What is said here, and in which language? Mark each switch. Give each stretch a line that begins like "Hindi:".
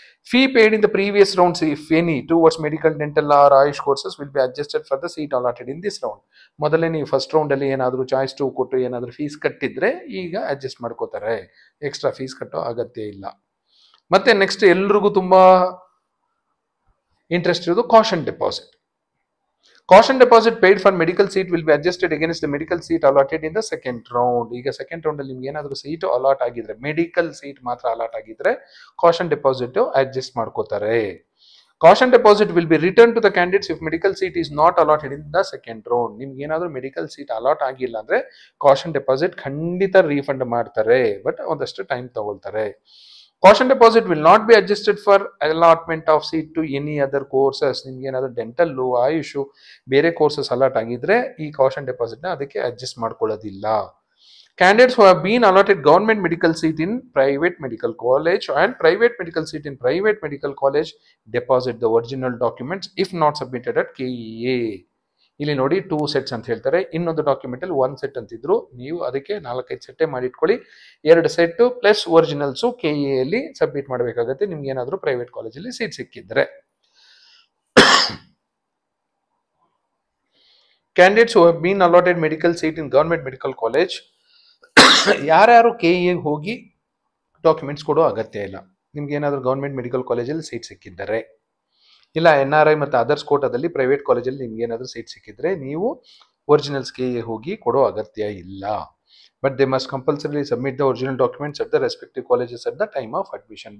English: Fee paid in the previous rounds if any towards medical, dental or AYUSH courses will be adjusted for the seat allotted in this round.
Kannada: ಮೊದಲೇ ನೀವು first ರೌಂಡಲ್ಲಿ ಏನಾದರೂ choice 2 ಕೊಟ್ಟು ಏನಾದರೂ fees ಕಟ್ಟಿದ್ರೆ ಈಗ adjust ಮಾಡ್ಕೋತಾರೆ, extra fees ಕಟ್ಟೋ ಅಗತ್ಯ ಇಲ್ಲ. ಮತ್ತೆ ನೆಕ್ಸ್ಟ್ ಎಲ್ರಿಗೂ ತುಂಬಾ ಇಂಟ್ರೆಸ್ಟ್ ಇರೋದು caution deposit.
English: Caution deposit paid for medical seat will be adjusted against the medical seat allotted in the second round.
Kannada: ಈಗ ಸೆಕೆಂಡ್ ರೌಂಡ್ ಅಲ್ಲಿ ನಿಮ್ಗೆ ಏನಾದರೂ ಸೀಟ್ ಅಲಾಟ್ ಆಗಿದ್ರೆ, ಮೆಡಿಕಲ್ ಸೀಟ್ ಮಾತ್ರ ಅಲಾಟ್ ಆಗಿದ್ರೆ ಕಾಷನ್ ಡೆಪಾಸಿಟ್ ಅಡ್ಜಸ್ಟ್ ಮಾಡ್ಕೋತಾರೆ.
English: Caution deposit will be return to the candidates if medical seat is not allotted in the second round.
Kannada: ನಿಮ್ಗೆ ಏನಾದರೂ ಮೆಡಿಕಲ್ ಸೀಟ್ ಅಲಾಟ್ ಆಗಿಲ್ಲ ಅಂದ್ರೆ ಕಾಷನ್ ಡೆಪಾಸಿಟ್ ಖಂಡಿತ refund ಮಾಡ್ತಾರೆ, ಬಟ್ ಒಂದಷ್ಟು ಟೈಮ್ ತಗೊಳ್ತಾರೆ.
English: Caution deposit will not be adjusted for allotment of seat to any other courses.
Kannada: ನಿಮ್ಗೆ ಏನಾದರೂ ಡೆಂಟಲ್, ಆಯುಷು ಬೇರೆ ಕೋರ್ಸಸ್ ಅಲಾಟ್ ಆಗಿದ್ರೆ ಈ ಕಾಷನ್ ಡೆಪಾಸಿಟ್ನ ಅದಕ್ಕೆ adjust ಮಾಡ್ಕೊಳ್ಳೋದಿಲ್ಲ.
English: Candidates who have been allotted government medical seat in private medical college and private medical seat in private medical college deposit the original documents if not submitted at KEA.
Kannada: ಇಲ್ಲಿ ನೋಡಿ 2 sets ಅಂತ ಹೇಳ್ತಾರೆ, ಇನ್ನೊಂದು document ಅಲ್ಲಿ 1 set ಅಂತಿದ್ರು, ನೀವು ಅದಕ್ಕೆ 4-5 ಸೆಟ್ಟೇ ಮಾಡಿ ಇಟ್ಕೊಳ್ಳಿ. 2 ಸೆಟ್ ಪ್ಲಸ್ ಒರಿಜಿನಲ್ಸು KEA ಅಲ್ಲಿ ಸಬ್ಮಿಟ್ ಮಾಡಬೇಕಾಗುತ್ತೆ ನಿಮ್ಗೆ ಏನಾದರೂ ಪ್ರೈವೇಟ್ ಕಾಲೇಜಲ್ಲಿ ಸೀಟ್ ಸಿಕ್ಕಿದ್ರೆ.
English: Candidates who have been allotted medical seat in government medical college
Kannada: ಯಾರ್ಯಾರು KEA ಹೋಗಿ ಡಾಕ್ಯುಮೆಂಟ್ಸ್ ಕೊಡೋ ಅಗತ್ಯ ಇಲ್ಲ. ನಿಮ್ಗೆ ಏನಾದರೂ ಗೌರ್ಮೆಂಟ್ ಮೆಡಿಕಲ್ ಕಾಲೇಜಲ್ಲಿ ಸೀಟ್ ಸಿಕ್ಕಿದ್ದಾರೆ, ಇಲ್ಲ NRI ಮತ್ತು ಅದರ್ಸ್ ಕೋಟಾದಲ್ಲಿ ಪ್ರೈವೇಟ್ ಕಾಲೇಜಲ್ಲಿ ನಿಮ್ಗೆ ಏನಾದರೂ ಸೀಟ್ ಸಿಕ್ಕಿದ್ರೆ ನೀವು ಒರಿಜಿನಲ್ಸ್ KEA ಹೋಗಿ ಕೊಡೋ ಅಗತ್ಯ ಇಲ್ಲ.
English: But they must compulsory submit the original documents at the respective colleges at the time of admission.